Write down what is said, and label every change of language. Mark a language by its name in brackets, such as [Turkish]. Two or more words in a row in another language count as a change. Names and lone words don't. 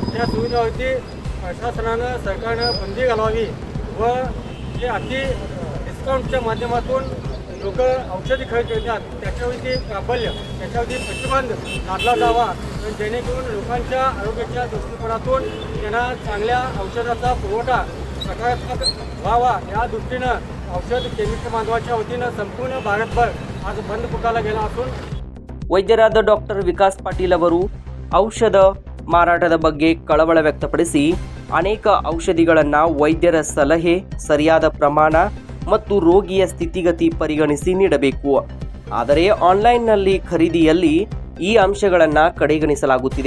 [Marathi] त्या सुविधावरती प्रशासनानं सरकारनं बंदी घालावी व जे अति डिस्काउंटच्या माध्यमातून लोक औषधी खरेदी करतात त्याच्यावरती प्राबल्य त्याच्यावरती प्रतिबंध घातला जावा जेणेकरून लोकांच्या आरोग्याच्या दृष्टिकोनातून त्यांना चांगल्या औषधाचा पुरवठा सकारात्मक व्हावा या दृष्टीनं औषध केमिस्ट बांधवाच्या वतीनं संपूर्ण भारतभर आज बंद पुकारला गेला असून [Kannada] ವೈದ್ಯರಾದ ಡಾಕ್ಟರ್ ವಿಕಾಸ್ ಪಾಟೀಲ್ ಅವರು ಔಷಧ ಮಾರಾಟದ ಬಗ್ಗೆ ಕಳವಳ ವ್ಯಕ್ತಪಡಿಸಿ ಅನೇಕ ಔಷಧಿಗಳನ್ನು ವೈದ್ಯರ ಸಲಹೆ, ಸರಿಯಾದ ಪ್ರಮಾಣ ಮತ್ತು ರೋಗಿಯ ಸ್ಥಿತಿಗತಿ ಪರಿಗಣಿಸಿ ನೀಡಬೇಕು. ಆದರೆ ಆನ್ಲೈನ್ನಲ್ಲಿ ಖರೀದಿಯಲ್ಲಿ ಈ ಅಂಶಗಳನ್ನು ಕಡೆಗಣಿಸಲಾಗುತ್ತಿದೆ.